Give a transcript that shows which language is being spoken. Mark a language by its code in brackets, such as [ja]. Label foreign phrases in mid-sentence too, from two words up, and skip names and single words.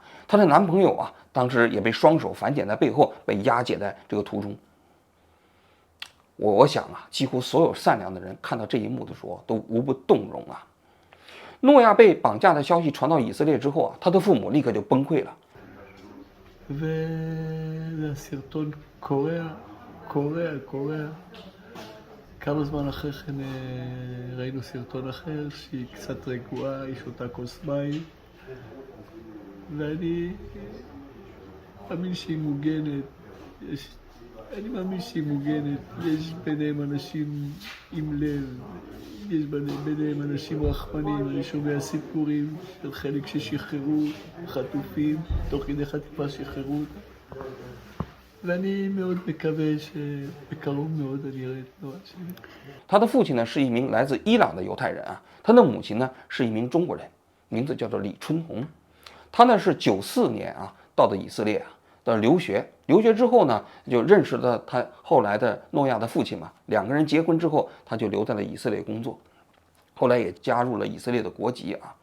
[zh] 她的男朋友啊，当时也被双手反剪在背后，被押解在这个途中。我想啊，几乎所有善良的人看到这一幕的时候都无不动容啊。诺亚被绑架的消息传到以色列之后啊，他的父母立刻就崩溃了。 [he] והסרטון קורע. כמה זמן אחרי כן ראינו סרטון אחר שהיא קצת רגועה, היא שותה כוס מים ואני מאמין שהיא מוגנת. אני מאמין שהיא מוגנת. יש ביניהם אנשים עם לב, יש ביניהם אנשים רחמנים. אני שומע סיפורים של חלק ששחררו חטופים, תוך כדי חטיפה שחררו אותם. ואני מאוד מקווה שבקרוב מאוד אני אראה את נועה שלי. [zh] 他的父亲呢是一名来自伊朗的犹太人啊，他的母亲呢是一名中国人，名字叫做李春红。他呢是94年啊到的以色列啊的留学，留学之后呢就认识了他后来的诺亚的父亲嘛，两个人结婚之后他就留在了以色列工作，后来也加入了以色列的国籍啊。